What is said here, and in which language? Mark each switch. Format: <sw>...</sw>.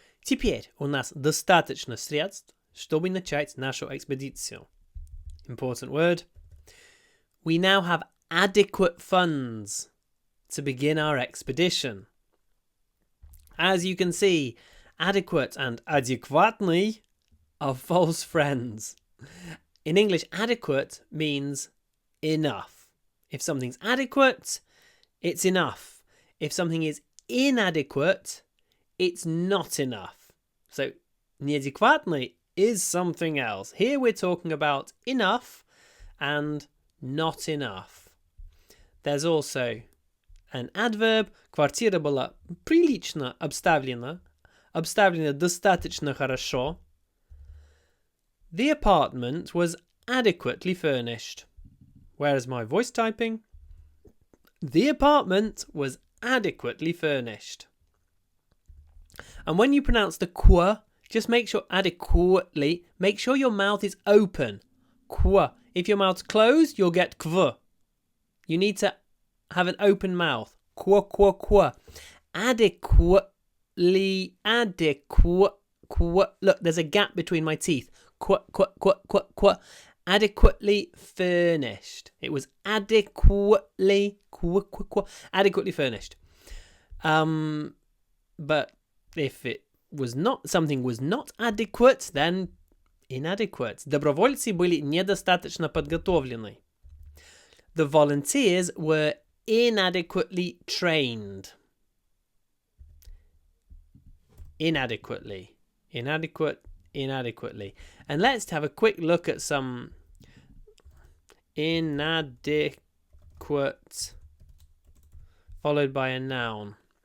<ru>Теперь у нас достаточно средств, чтобы начать нашу экспедицию.</ru> <en>Important word. We now have adequate funds to begin our expedition. As you can see, adequate and адекватный are false friends. In English, adequate means enough. If something's adequate, it's enough. If something is inadequate, it's not enough. So, неадекватный is something else. Here we're talking about enough and not enough. There's also an adverb.</en> <ru>Квартира была прилично обставлена. Обставлена достаточно хорошо.</ru> <en>The apartment was adequately furnished. Where's my voice typing? The apartment was adequately furnished. And when you pronounce the qu, just make sure adequately, make sure your mouth is open. Qu. If your mouth's closed, you'll get kv. You need to have an open mouth. Qu, qu, qu. Adequately, adequate, qu. Look, there's a gap between my teeth. Qu, qu, qu, qu, qu. Adequately furnished. It was adequately, qu, qu, qu. Adequately furnished. But if it was not, something was not adequate, then inadequate.</en> <ru>Добровольцы были недостаточно подготовлены.</ru> <en>The volunteers were inadequately trained. Inadequately. Inadequate, inadequately. And let's have a quick look at some inadequate followed by a noun.</en>